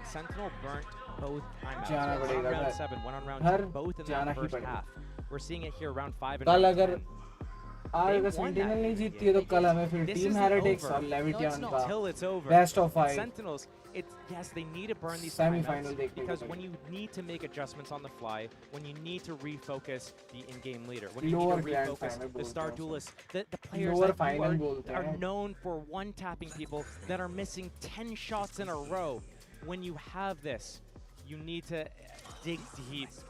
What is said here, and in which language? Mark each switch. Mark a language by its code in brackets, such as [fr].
[en] Sentinel burnt both timeouts. One on round 7, one on round 2, both in the first half. We're seeing it here round 5 and round 10. [hi] अगर sentinel नहीं जीतती है तो कल हमें फिर टीम हेरेटिक्स और लेविटियन का best of 5 [en] Sentinels, yes, they need to burn these timeouts because when you need to make adjustments on the fly, when you need to refocus the in-game leader, when you need to refocus the star duelists, the players that are known for one-tapping people that are missing 10 shots in a row, when you have this, you need to dig deep.